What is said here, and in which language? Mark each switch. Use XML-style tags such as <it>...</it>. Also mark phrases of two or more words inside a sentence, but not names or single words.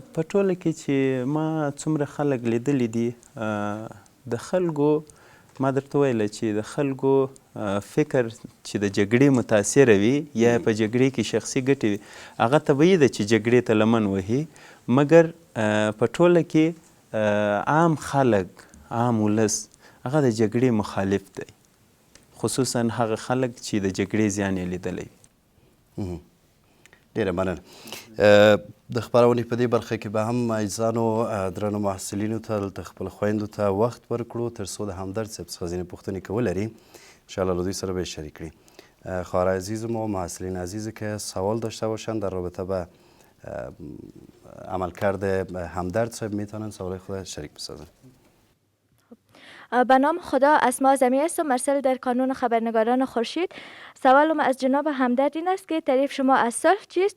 <ps>په ټوله کې چې ما څومره خلک لیدلی دي د خلکو ما درته ویله چې د خلکو فکر چې د جګړې متاثره وي یا په جګړې کې شخصي ګټې وي هغه طبیعي ده چې جګړې ته لمن وهي مګر په ټوله کې عام خلک عام ولس هغه د جګړې مخالف دی خصوصا هغه خلک چې د جګړې زیان یې لیدلی ډیره مننه د خپرونې په دې برخه کې به هم عزیزانو درنو محصلینو ته دلته خپلو خویندو ته وخت ورکړو تر څو د همدرد صاحب څخه ځینې پوښتنې کول لري انشاءالله له دوی سره به یې شریک کړي</ps> <fa>خواهر عزیزم و محصلین عزیزی که سوال داشته باشند در رابطه به عملکرد همدرد صاحب میتونن سوال خود شریک بسازن. به نام خدا اسماء زمی است و مرسل در کانون خبرنگاران خورشید. سوالم از جناب همدرد این است که تعریف شما از صلح چیست؟</fa>